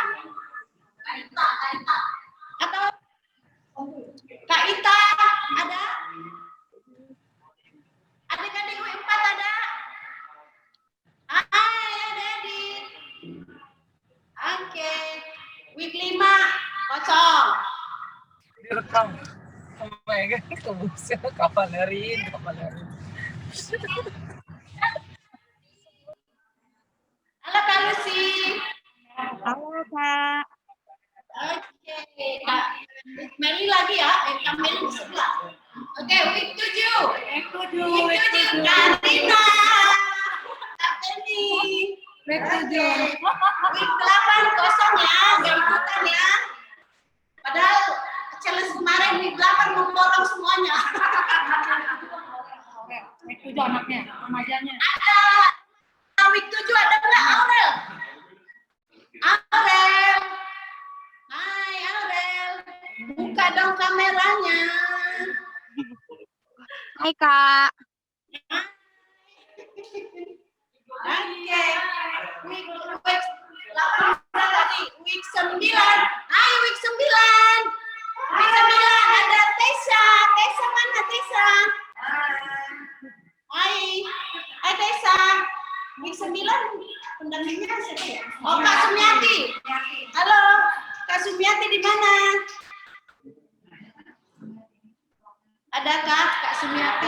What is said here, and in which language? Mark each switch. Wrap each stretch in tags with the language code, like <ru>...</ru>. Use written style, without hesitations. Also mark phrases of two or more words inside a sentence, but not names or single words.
<id>Kak Ita. Atau Kak Ita ada? Adik-adik week 4 ada? Hai adik-adik. Oke. Week 5 kosong. Direkam.</id> <en>Oh my god, kebusnya kavalerin.</en> <id>Halo Kak Lucy. Halo Kak. Oke, Kak Meli lagi ya, Kak Meli di sebelah. Oke, week 7. Week 7, Kak Rina. Kak Teni. Week 7. Week 8 kosong ya, gak ikutan ya. Padahal challenge kemarin week 8 memborong semuanya. Week 7 anaknya, remajanya. Ada. Week 7 ada nggak Aurel? Aurel. Hai Aurel. Buka dong kameranya. Hai Kak. Oke. Week 8 tadi. Week 9. Hai week 9. Week 9 ada Tessa. Tessa mana Tessa? Hai. Hai Tessa. Week 9 pendampingnya siapa ya? Oh Kak Sumiati. Halo. Kak Sumiati di mana? Adakah Kak Sumiati?</id>